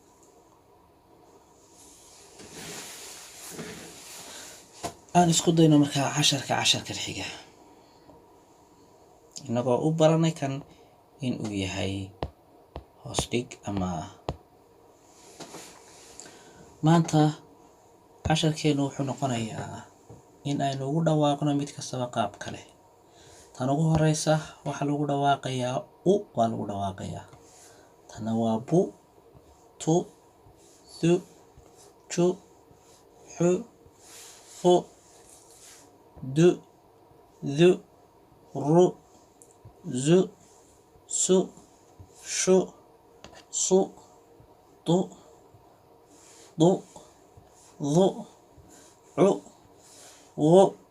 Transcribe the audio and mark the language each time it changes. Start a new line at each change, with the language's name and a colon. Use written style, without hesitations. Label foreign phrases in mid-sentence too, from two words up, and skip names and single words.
Somali: aan isku dayno markaa casharka xiga inagoo u baranay kan in uu yahay hoos dhig ama maanta casharkeenu wuxuu noqonayaa in aynu ugu dhawaaqno mid kastaba qaab kale. tan ugu horeysa waxaa lagu dhawaaqayaa u waa lagu dhawaaqayaa, tana waa bu tu thu ju xu fu du dhu ru zu su shu su tu du dhu cu wu